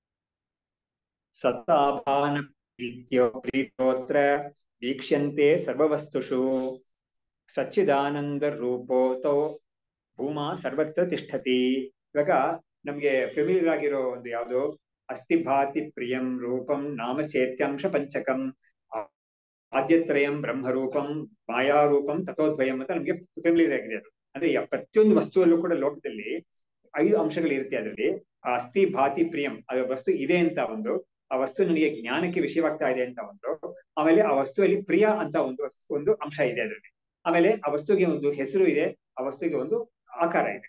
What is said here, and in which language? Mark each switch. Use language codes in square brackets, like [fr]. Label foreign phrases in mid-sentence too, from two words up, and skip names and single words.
[sa] ಸತ್ತಾಪಾನ ಪ್ರೀತ್ಯೋತ್ರ ವೀಕ್ಷ್ಯಂತೆ ಸರ್ವವಸ್ತುಷು ಸಚ್ಚಿದಾನಂದ ರೂಪೋತೋ ಭೂಮಾ ಸರ್ವತ್ರ ತಿಷ್ಠತಿ. [kn] ಇವಾಗ ನಮ್ಗೆ ಫೆಮಿಲಿಯರ್ ಆಗಿರೋ ಒಂದು ಯಾವ್ದು [sa] ಅಸ್ಥಿ ಭಾತಿ ಪ್ರಿಯಂ ರೂಪಂ ನಾಮ ಚೇತ್ಯಾಂಶ ಪಂಚಕಂ ಆದ್ಯತ್ರಯಂ ಬ್ರಹ್ಮರೂಪಂ ಮಾಯಾರೂಪಂ ತಥೋದ್ವಯಂ [kn] ಅಂತ ನಮ್ಗೆ ಫೆಮಿಲಿಯರ್ ಆಗಿದೆ. ಅದು ಅಂದ್ರೆ ಪ್ರತಿಯೊಂದು ವಸ್ತುವಲ್ಲೂ ಕೂಡ ಲೋಕದಲ್ಲಿ 5 ಅಂಶಗಳು ಇರುತ್ತೆ. ಅದರಲ್ಲಿ ಆ [sa] ಅಸ್ಥಿ ಭಾತಿ ಪ್ರಿಯಂ, [kn] ಅದು ವಸ್ತು ಇದೆ ಅಂತ ಒಂದು, ಆ ವಸ್ತು ನನಗೆ ಜ್ಞಾನಕ್ಕೆ ವಿಷಯವಾಗ್ತಾ ಇದೆ ಅಂತ ಒಂದು, ಆಮೇಲೆ ಆ ವಸ್ತುವಲ್ಲಿ ಪ್ರಿಯ ಅಂತ ಒಂದು ಅಂಶ ಇದೆ ಅದರಲ್ಲಿ, ಆಮೇಲೆ ಆ ವಸ್ತುವಿಗೆ ಒಂದು ಹೆಸರು ಇದೆ, ಆ ವಸ್ತುವಿಗೆ ಒಂದು ಆಕಾರ ಇದೆ.